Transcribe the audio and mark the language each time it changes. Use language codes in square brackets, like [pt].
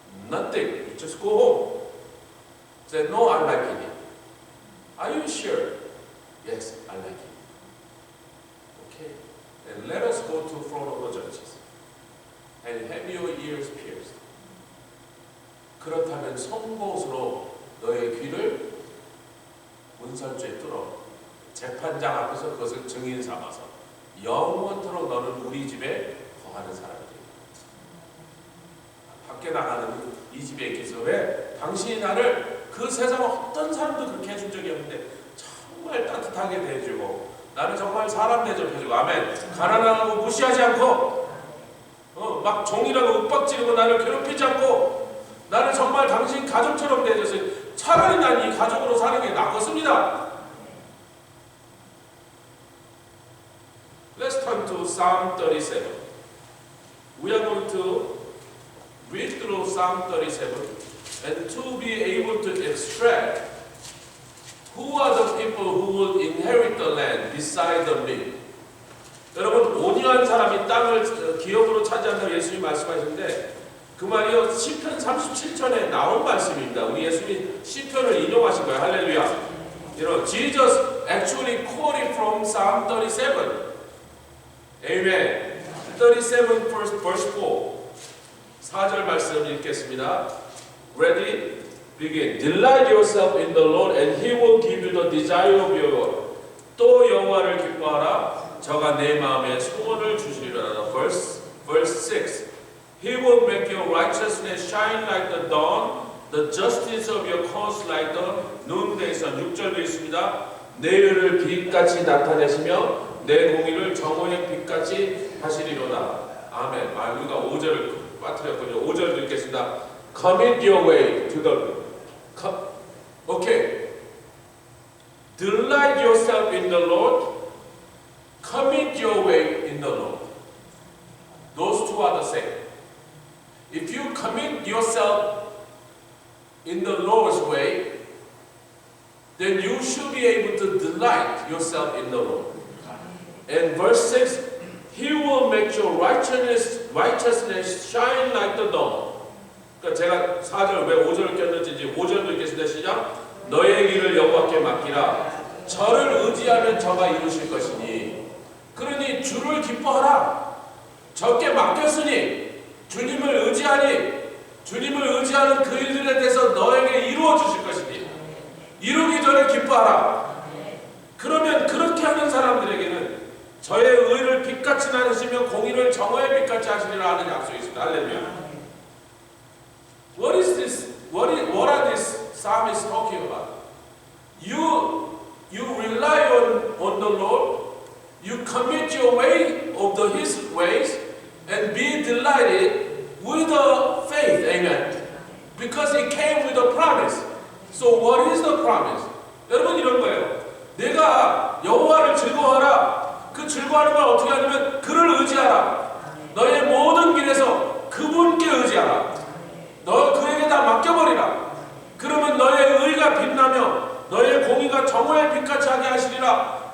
[en] Nothing. You just go home. Say, no, I like it. Are you sure? Yes, I like it. Okay. Then let us go to front of the judges and have your ears pierced. [ko] 그렇다면 송곳으로 너의 귀를 문설주에 뚫어 재판장 앞에서 그것을 증인 삼아서 영원토록 너는 우리 집에 거하는 사람이다. 밖에 나가는 이 집에 있겠어. 왜? 당신이 나를 그 세상 어떤 사람도 그렇게 해준 적이 없는데 정말 따뜻하게 대해주고 나를 정말 사람 대접해주고 아멘. 가난하고 무시하지 않고 막 종이라고 윽박지르고 나를 괴롭히지 않고 나를 정말 당신 가족처럼 대해줬어요. 차라리 난 이 가족으로 사는 게 낫겠습니다. [en] Psalm 37. We are going to read through Psalm 37 and to be able to extract who are the people who will inherit the land beside the meek. [ko] 여러분, 온유한 사람이 땅을 기업으로 차지한다고 예수님이 말씀하시는데 그 말이요 시편 37편에 나온 말씀입니다. 우리 예수님이 시편을 인용하신 거예요. 할렐루야. [en] You know, Jesus actually quoted from Psalm 37. Amen. 37 verse 4. [ko] 4절 말씀 읽겠습니다. [en] Ready? Begin. Delight yourself in the Lord and He will give you the desire of your heart. [ko] 또 여호와를 기뻐하라. 저가 내 마음에 소원을 주시리라. [en] Verse 6. He will make your righteousness shine like the dawn, the justice of your cause like the noonday sun. [ko] 6절도 있습니다. 내 의를 빛같이 나타내시며 내 공의를 정오의 빛같이 하시리로다. 아멘. 우리가 5절을 빠뜨렸군요. 5절도 읽겠습니다. [en] Commit your way to the Okay. Delight yourself in the Lord. Commit your way in the Lord. Those two are the same. If you commit yourself in the Lord's way, then you should be able to delight yourself in the Lord. And verse 6, He will make your righteousness shine like the dawn. [ko] 그러니까 제가 4절 왜 5절을 꼈는지 이제 5절도 읽겠습니다. 시작. 너의 길을 여호와께 맡기라. 저를 의지하면 저가 이루실 것이니. 그러니 주를 기뻐하라. 저께 맡겼으니 주님을 의지하니 주님을 의지하는 그 일들에 대해서 너에게 이루어 주실 것이니 이루기 전에 기뻐하라. 그러면 그렇게 하는 사람들에게는 저의 의를 빛같이 나누시며 공의를 정오의 빛같이 하시리라 하는 약속이 있습니다. 할렐루야. [en] What is this? What are these psalmists talking about? You rely on the Lord. You commit your way of His ways and be delighted with the faith. Amen. Because it came with a promise. So what is the promise? [ko] 여러분 이런 거예요. 내가 여호와를 즐거워하라. 그 즐거워하는 걸 어떻게 하냐면 그를 의지하라. 너의 모든 길에서 그분께 의지하라. 너 그에게 다 맡겨버리라. 그러면 너의 의가 빛나며 너의 공의가 정오의 빛같이 하게 하시리라.